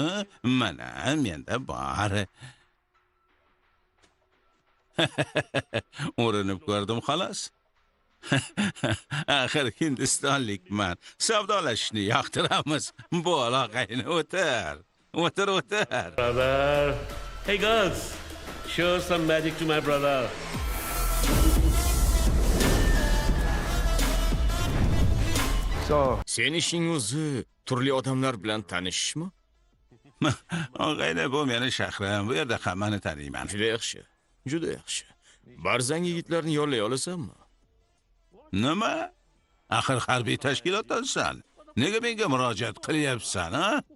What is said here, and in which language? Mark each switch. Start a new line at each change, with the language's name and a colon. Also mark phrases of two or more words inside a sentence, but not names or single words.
Uzbek: Mana menda bor. Urinib ko'rdim xolos. Axir hindistonlikman. Savdolashishni yoqtiramiz. Bo'l og'ayni, o'tir. O'tir. Brother.
English: Hey girls, show some magic to my brother. So,
Uzbek: Sen ishing o'zi turli odamlar bilan tanishishmi? Og'ayni, bu meni shahrim. Bu yerda hammani taniyman. Juda yaxshi. Barzang yigitlarni yollay olasanmi? Nima? Axir harbiy tashkilotdansan. Nega menga murojaat qilyapsan, ha?